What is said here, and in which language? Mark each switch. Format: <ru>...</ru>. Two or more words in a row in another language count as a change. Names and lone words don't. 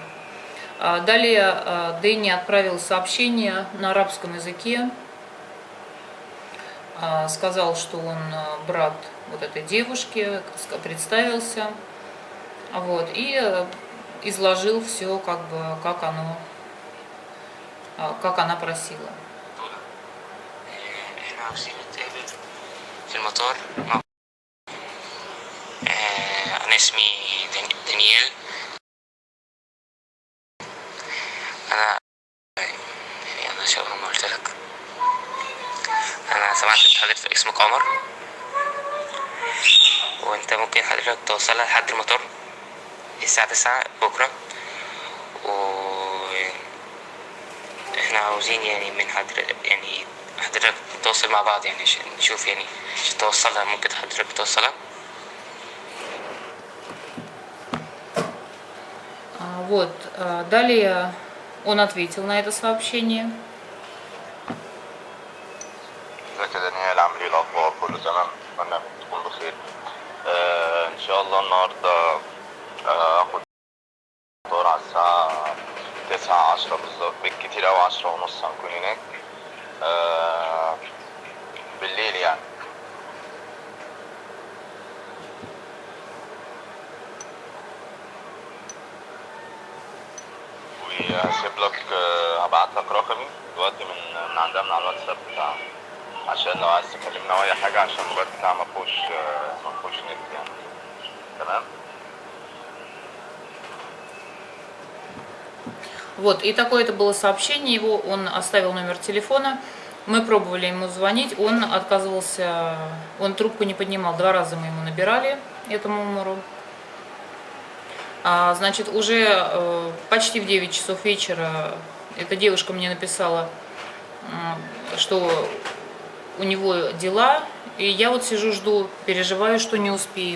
<ru>Далее Дэнни отправил сообщение на арабском языке, сказал, что он брат вот этой девушки, представился, вот, и изложил все, как бы, как она просила.</ru> <ar>أنا اسمي دانيال. أنا شبه ما قلت لك، أنا سمعت إن حضرتك اسمك عمر، وأنت ممكن حضرتك توصلها لحد المطار الساعة 9 بكرة، وإحنا عاوزين يعني من حضرتك يعني حضرتك نتواصل مع بعض يعني عشان نشوف يعني عشان توصلها. ممكن حضرتك توصلها؟</ar> <ru>Вот, далее он ответил на это сообщение.</ru> <ar>ازيك يا دانيال، عامل ايه؟ الاخبار كله تمام؟ اتمنى تكون بخير. ان شاء الله النهارده اخد الطيارة على الساعة 9 10 بالظبط، بالكتير اوي 10 ونص هنكون هناك بالليل يعني. وهسيب لك هبعت لك رقمي دلوقتي من عندها من على الواتساب بتاعها، عشان لو عايز تكلمنا او اي حاجه، عشان الموبايل بتاعها مفهوش نت يعني. تمام.</ar> <ru>Вот, и такое это было сообщение его, он оставил номер телефона, мы пробовали ему звонить, он отказывался, он трубку не поднимал, 2 раза мы ему набирали, этому Умару. Значит, уже почти в 9 часов вечера эта девушка мне написала, что у него дела, и я вот сижу, жду, переживаю, что не успею.</ru>